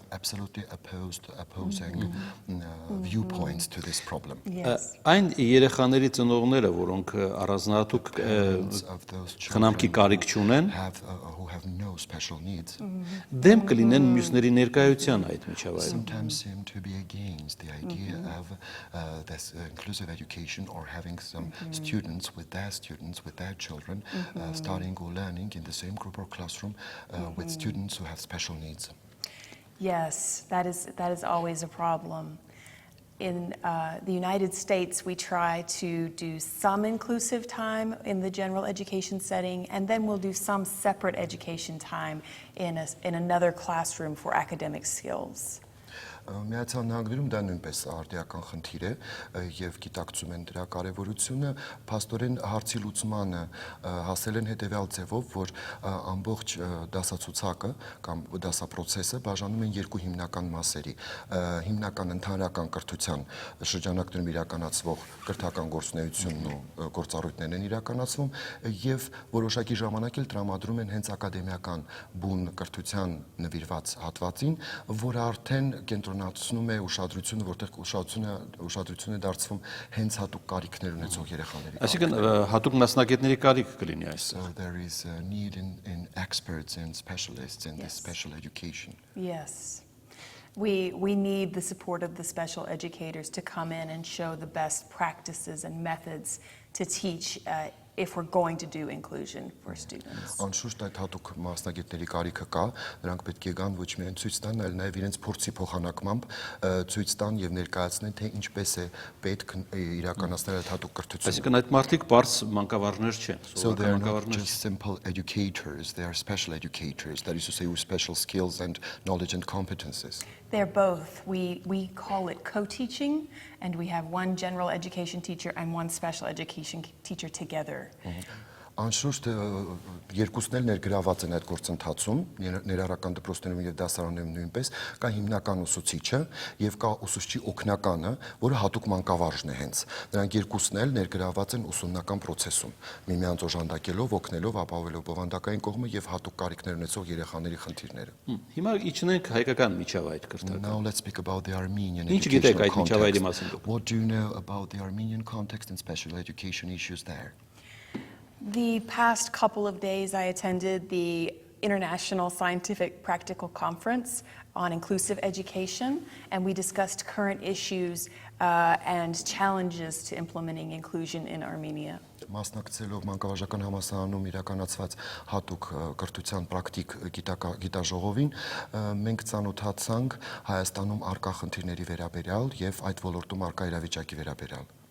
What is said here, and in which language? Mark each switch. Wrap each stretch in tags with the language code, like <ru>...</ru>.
<en>are absolutely opposing viewpoints to this problem.</en> <hy>Այն երեխաների ծնողները, որոնք առանձնահատուկ խնամքի կարիք չունեն,</hy> <en>Who have no special needs.</en> <hy>դեմ կլինեն մյուսների ներկայության այդ միջավայրում։</hy> <en>Sometimes seem to be against the idea of this inclusive education or having some students, with their children, studying or learning in the same group or classroom with students who have special needs. Yes, that is always a problem. In the United States, we try to do some inclusive time in the general education setting, and then we'll do some separate education time in another classroom for academic skills.</en> <hy>Միացյալ Նահանգներում դա նույնպես արդիական խնդիր է եւ գիտակցում են դրա կարեւորությունը, փաստորեն հարցի լուծմանը հասել են հետեւյալ ձևով, որ ամբողջ դասացուցակը կամ դասապրոցեսը բաժանում են երկու հիմնական մասերի՝ հիմնական ընդհանրական կրթության շրջանակներում իրականացվող կրթական գործունեությունն ու գործառույթներն են իրականացվում եւ որոշակի ժամանակ էլ տրամադրում են հենց ակադեմիական բուն կրթության նվիրված հատվածին, որը արդեն կենտրոնացնում է ուշադրությունը, որտեղ ուշադրությունը դարձվում հենց հատուկ կարիքներ ունեցող երեխաների։ Այսինքն հատուկ մասնագետների կարիք կլինի այստեղ։</hy> <en>So there is a need in experts and specialists in this special education. Yes. We need the support of the special educators to come in and show the best practices and methods to teach if we're going to do inclusion for students.</en> <hy>Անշուշտ այդ հատուկ մասնագետների կարիքը կա, նրանք պետք է գան ոչ միայն ցույց տան, այլ նաև իրենց փորձի փոխանակմամբ ցույց տան եւ ներկայացնեն, թե ինչպես է պետք իրականացնել այդ հատուկ կրթությունը։ Այսինքն այդ մարդիկ բարձ մանկավարժներ չեն,</hy> <en>So they are not</en> <hy>մանկավարներ։</hy> <en>just simple educators, they are special educators, that is to say with special skills and knowledge and competences. They're both. We call it co-teaching, and we have one general education teacher and one special education teacher together.</en> <hy>Անշուշտ երկուսն էլ ներգրաված են այդ գործընթացում, ներառական դպրոցներում եւ դասարաններում նույնպես, կա հիմնական ուսուցիչը եւ կա ուսուցչի օգնականը, որը հատուկ մանկավարժն է հենց։ Նրանք երկուսն էլ ներգրաված են ուսումնական process-ում, միմյանց օժանդակելով, օգնելով, ապահովելով բովանդակային կողմը եւ հատուկ կարիքներ ունեցող երեխաների խնդիրները։ Հիմա իջնենք հայկական միջավայր կրթական։</hy> <en>Now let's speak about the Armenian</en> <hy>Ինչ գիտեք այդ</hy> <en>educational</en> <hy>միջավայրի</hy> <en>context.</en> <hy>մասին դուք։</hy> <en>What do you know about the Armenian context and special education issues there? The past couple of days, I attended the International Scientific Practical Conference on Inclusive Education, and we discussed current issues and challenges to implementing inclusion in Armenia.</en> <hy>Մասնակցելով մանկավարժական համալսարանում իրականացված հատուկ կրթության պրակտիկ գիտաժողովին, մենք ծանոթացանք Հայաստանում առկա խնդիրների վերաբերյալ եւ այդ ոլորտում առկա իրավիճակի վերաբերյալ.</hy>